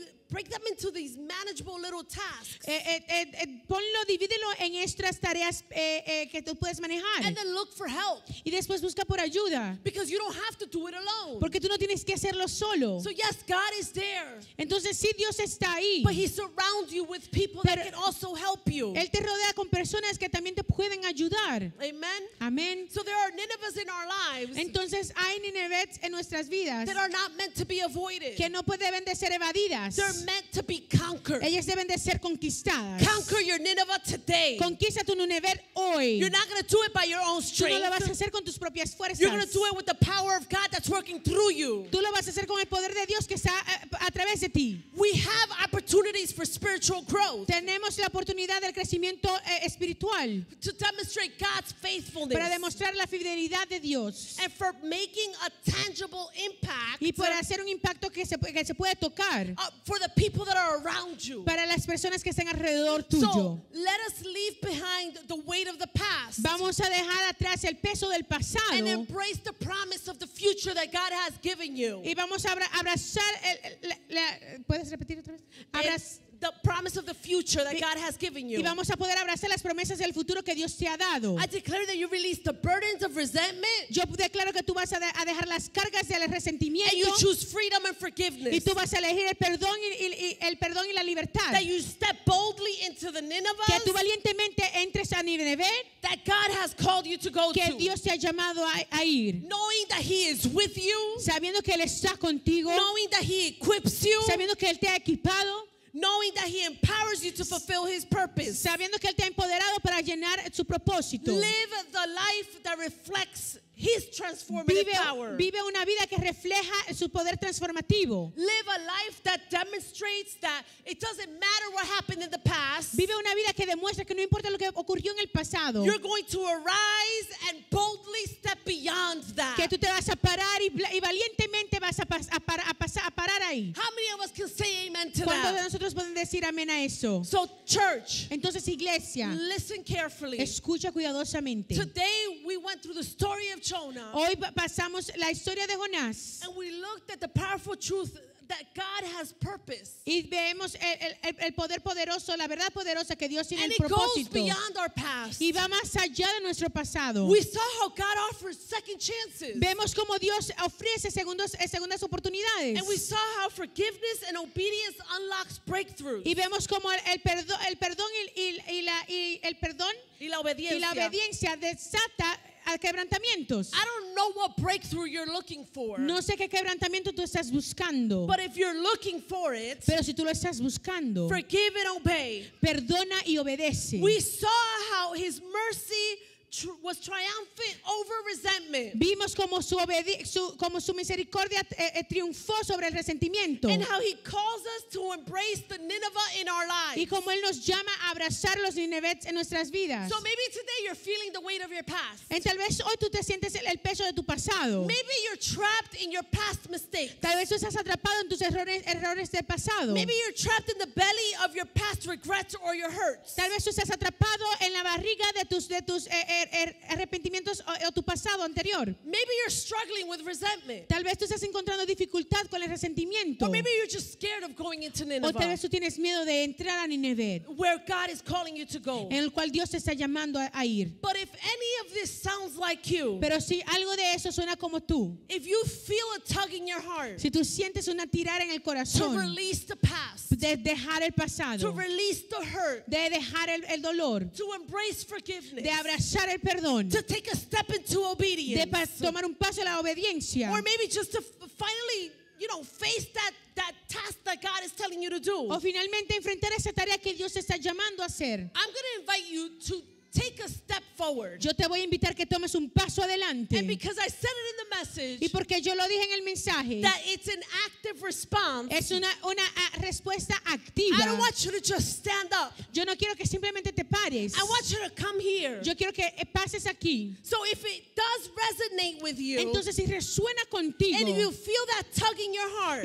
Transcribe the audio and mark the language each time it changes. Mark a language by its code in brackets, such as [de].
[en] Break them into these manageable little tasks. [es] Ponlo, divídelo en estas tareas que tú puedes manejar. [en] And then look for help. [es] Y después busca por ayuda. [en] Because you don't have to do it alone. [es] Porque tú no tienes que hacerlo solo. [en] So yes, God is there. [es] Entonces sí, Dios está ahí. [en] But he surrounds you with people that [es] Pero [en] can also help you. [es] Él te rodea con personas que también te pueden ayudar. [en] Amen. [es] Amén. [en] So there are Ninevehs in our lives [es] Entonces hay Nineveh en nuestras vidas [en] that are not meant to be avoided. [es] que no deben de ser evadidas. [en] They're meant to be conquered. [es] Ellas deben de ser conquistadas. [en] Conquer your Nineveh today. [es] Conquista tu Nineveh hoy. [en] You're not going to do it by your own [es] Tú no [en] strength. [es] lo vas a hacer con tus propias fuerzas. [en] You're going to do it with the power of God that's working through you. [es] Tú lo vas a hacer con el poder de Dios que está a través de ti. [en] We have opportunities for spiritual growth [es] Tenemos la oportunidad del crecimiento espiritual [en] to demonstrate God's faithfulness [es] para demostrar la fidelidad de Dios [en] and for making a tangible impact [es] y para hacer un impacto que se puede tocar [en] for the people that are around you. [es] para las personas que están alrededor [en] So [es] tuyo. [en] let us leave behind the weight of the past [es] Vamos a dejar atrás el peso del [en] and [es] pasado [en] embrace the promise of the future that God has given you. [es] y vamos a abrazar ¿puedes repetir otra vez? [en] The promise of the future that God has given you. [es] Y vamos a poder abrazar las promesas del futuro que Dios te ha dado. [en] I declare that you release the burdens of resentment [es] Yo declaro que tú vas a dejar las cargas del [en] and you [es] resentimiento [en] choose freedom and [es] y [en] forgiveness. [es] tú vas a elegir el perdón y la libertad. [en] That you step boldly into the [es] Que tú valientemente entres a Nineveh [en] that God has called you to go [es] que [en] to. [es] Dios te ha llamado a ir. [en] Knowing that He is with you, [es] Sabiendo que Él está contigo, [en] knowing that He equips you, [es] sabiendo que Él te ha equipado, [en] knowing that He empowers you to fulfill His purpose. [es] sabiendo que Él te ha empoderado para llenar su propósito. [en] Live the life that reflects His transformative power. [es] Vive una vida que refleja su poder transformativo. [en] Live a life that demonstrates that it doesn't matter what happened in the past. [es] Vive una vida que demuestra que no importa lo que ocurrió en el pasado, [en] You're going to arise and boldly step beyond that. [es] que tú te vas a parar y valientemente vas a parar ahí. [en] How many of us can say amen to [es] ¿Cuántos de [en] that? [es] nosotros pueden decir amén a eso? [en] So, church, [es] Entonces, iglesia, [en] listen carefully. [es] escucha cuidadosamente. [en] Today we went through the story of Jonah [es] Hoy pasamos la historia de Jonás [en] and we looked at the powerful truth that God has purpose. [es] y vemos el poder poderoso, la verdad poderosa que Dios tiene [en] And [es] el [en] it goes [es] propósito [en] beyond our past. [es] y va más allá de nuestro pasado. [en] We saw how God offers second chances. [es] Vemos cómo Dios ofrece segundas oportunidades [en] And we saw how forgiveness and obedience unlocks breakthroughs. [es] y vemos cómo el perdón Y la y la obediencia desata quebrantamientos. [en] I don't know what breakthrough you're looking for. [es] No sé qué quebrantamiento tú estás buscando, [en] But if you're looking for it, [es] pero si tú lo estás buscando, [en] forgive and obey. [es] perdona y obedece. [en] We saw how His mercy was triumphant over resentment. [es] Vimos como su misericordia triunfó sobre el resentimiento. [en] And how he calls us to embrace the Nineveh in our lives. [es] Y como Él nos llama a abrazar los Ninevets en nuestras vidas. [en] So maybe today you're feeling the weight of your past. [es] Y tal vez hoy tú te sientes el peso de tu pasado. [en] Maybe you're trapped in your past mistakes. [es] Tal vez tú estás atrapado en tus errores del pasado. [en] Maybe you're trapped in the belly of your past regrets or your hurts. [es] Tal vez tú estás atrapado en la barriga de tus arrepentimientos o tu pasado anterior. [en] Maybe you're struggling with resentment. [es] Tal vez tú estás encontrando dificultad con el resentimiento. [en] Or maybe you're just scared of going into [es] O tal [en] Nineveh, [es] vez tú tienes miedo de entrar a Nínive, [en] where God is calling you to go. [es] en el cual Dios te está llamando a ir. [en] But if any of this sounds like you, [es] Pero si algo de eso suena como tú, [en] if you feel a tug in your heart [es] si tú sientes una tirada en el [en] to [es] corazón [en] release the past, [es] de dejar el [en] to [es] pasado, [en] release the hurt, [es] de dejar el dolor, [en] to embrace forgiveness, [es] de abrazar el perdón, [en] to take a step into obedience, [es] de tomar un paso a la obediencia, [en] or maybe just to finally, face that task that God is telling you to do, [es] o finalmente enfrentar esa tarea que Dios te está llamando a hacer. [en] I'm going to invite you to take a step forward. [es] Yo te voy a invitar que tomes un paso adelante. [en] And because I said it in the message, [es] Y porque yo lo dije en el mensaje, [en] that it's an active response, [es] es una respuesta [en] I [es] activa. [en] don't want you to just stand up. [es] Yo no quiero que simplemente te pares. [en] I want you to come here. [es] Yo quiero que pases aquí. [en] So if it does resonate with you, [es] Entonces, si resuena contigo [en] and you feel that tug in your heart,